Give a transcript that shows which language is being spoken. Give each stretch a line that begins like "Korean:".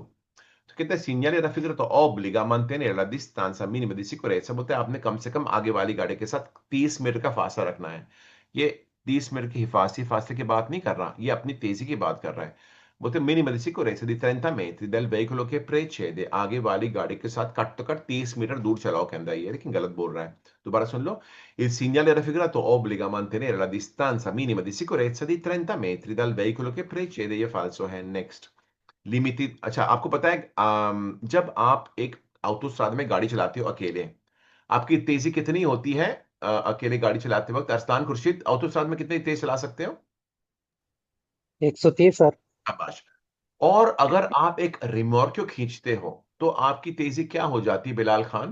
Hindi: तो कहते हैं
Italian: segnale raffigurato obbliga a mantenere la distanza minima di sicurezza,
Hindi: बोलते हैं आपने कम से कम आगे वाली गाड़ी के साथ 30 मीटर का फासला रखना है। ये 30 मिनट की हिफाजती फासले की बात नहीं कर रहा, ये अपनी तेजी की बात कर रहा है। बोलते
Italian: minima di sicurezza di 30 metri del veicolo che precede,
Hindi: आगे वाली गाड़ी के साथ कट तो कट 30 मीटर दूर चलाओ कहता है ये, लेकिन गलत बोल रहा है। दोबारा सुन लो।
Italian: Il segnale raffigurato obbliga a mantenere la distanza minima di sicurezza di 30 metri dal veicolo che precede,
Hindi: ये falso है। नेक्स्ट। लिमिटेड, अच्छा आपको पता है जब आप एक ऑटोस्ट्रादा में गाड़ी चलाते हो अकेले, आपकी तेजी कितनी होती है? अकेले गाड़ी चलाते वक्त अरसलान खुर्शीद, ऑटोस्ट्रादा में कितनी तेज चला सकते हो? 130 सर। शाबाश। और अगर आप एक रिमोर्क्यो खींचते हो तो आपकी तेजी क्या हो जाती है बिलाल खान?